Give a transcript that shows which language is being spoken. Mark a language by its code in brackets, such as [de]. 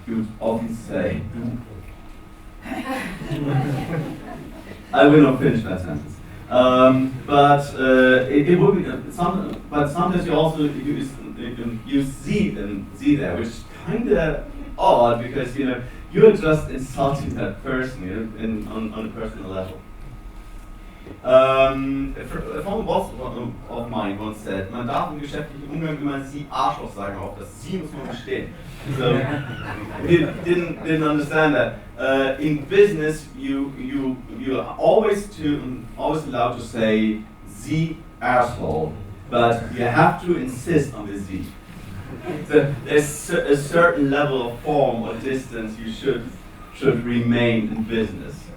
[en] You would often say, I will not finish that sentence. But it would be but sometimes you also use sie there, which is kind of odd because you're just insulting that person on a personal level. A former boss of mine once said, [de] man darf im geschäftlichen Umgang immer sie Arschloch sagen, auch das sie muss man verstehen. [en] So he didn't understand that. In business, you are always allowed to say sie asshole, but you have to insist on the sie. So there's a certain level of form or distance you should remain in business.